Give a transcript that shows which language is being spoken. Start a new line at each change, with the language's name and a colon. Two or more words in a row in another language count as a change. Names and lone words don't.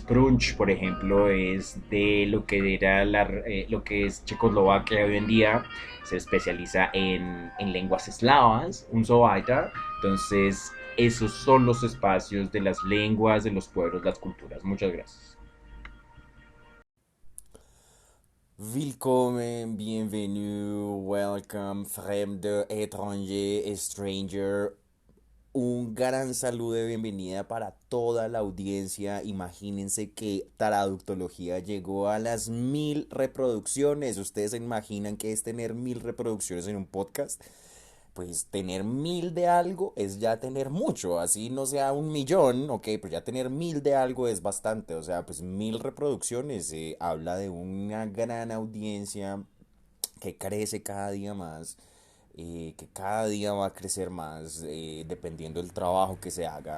Spanish: Prunch, por ejemplo, es de lo que era lo que es Checoslovaquia hoy en día. Se especializa en lenguas eslavas, un sobaita. Entonces, esos son los espacios de las lenguas, de los pueblos, las culturas. Muchas gracias.
German: Willkommen, bienvenue, welcome, fremde, étranger, stranger,
Spanish: un gran saludo de bienvenida para toda la audiencia. Imagínense que Traductología llegó a las 1000 reproducciones. ¿Ustedes se imaginan qué es tener 1000 reproducciones en un podcast? Pues tener 1000 de algo es ya tener mucho, así no sea 1 millón, ok, pero ya tener 1000 de algo es bastante, o sea, pues 1000 reproducciones habla de una gran audiencia que crece cada día más, que cada día va a crecer más dependiendo del trabajo que se haga.